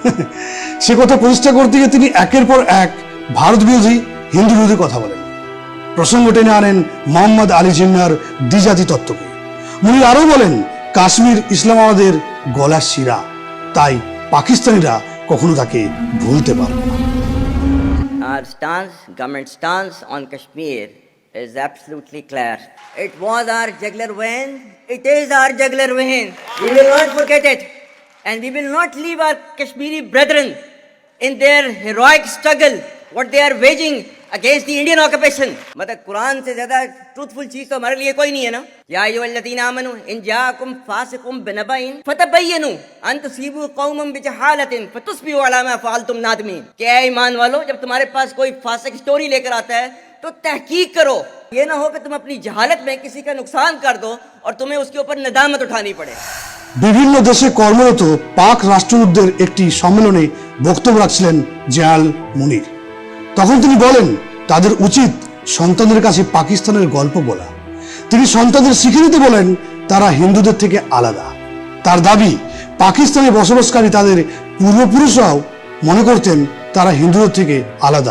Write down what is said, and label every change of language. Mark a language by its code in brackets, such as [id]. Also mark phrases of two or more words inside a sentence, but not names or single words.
[bn] সে কথা প্রতিষ্ঠা করতে গিয়ে তিনি একের পর এক ভারত বিরোধী, হিন্দু বিরোধী কথা বলেন। প্রসঙ্গ টেনে আনেন মোহাম্মদ আলী জিন্নার দ্বিজাতি তত্ত্বকে। মুনির আরও বলেন, কাশ্মীর ইসলামাবাদের গলার শিরা, তাই পাকিস্তানিরা কখনো তাকে ভুলতে পারবে না। [en] Our stance, government stance on Kashmir is absolutely clear. It was our jugular vein. It is our jugular vein. We will not forget it. And we will not leave our Kashmiri brethren in their heroic struggle, what they are waging against the Indian occupation. [ur] مطلب قرآن سے زیادہ ٹروتھفل چیز تو ہمارے لیے کوئی نہیں ہے نا. [ar] يا أيها الذين آمنوا إن جاءكم فاسق بنبإ فتبينوا أن تصيبوا قوما بجهالة فتصبحوا على ما فعلتم نادمين. [ur] کیا ایمان والو، جب تمہارے پاس کوئی فاسق سٹوری لے کر آتا ہے تو تحقیق کرو. یہ نہ ہو کہ تم اپنی جہالت میں کسی کا نقصان کر دو اور تمہیں اس کے اوپر ندامت اٹھانی پڑے. [bn] বিভিন্ন দেশে কর্মরত পাক রাষ্ট্রদূতদের একটি সম্মেলনে বক্তব্য রাখছিলেন জেনারেল মুনির। তখন তিনি বলেন, তাদের উচিত সন্তানদের কাছে পাকিস্তানের গল্প বলা। তিনি সন্তানদের শিখিয়ে দিতে বলেন তারা হিন্দুদের থেকে আলাদা। তার দাবি, পাকিস্তানে বসবাসকারী তাদের পূর্বপুরুষরাও মনে করতেন তারা হিন্দুদের থেকে আলাদা।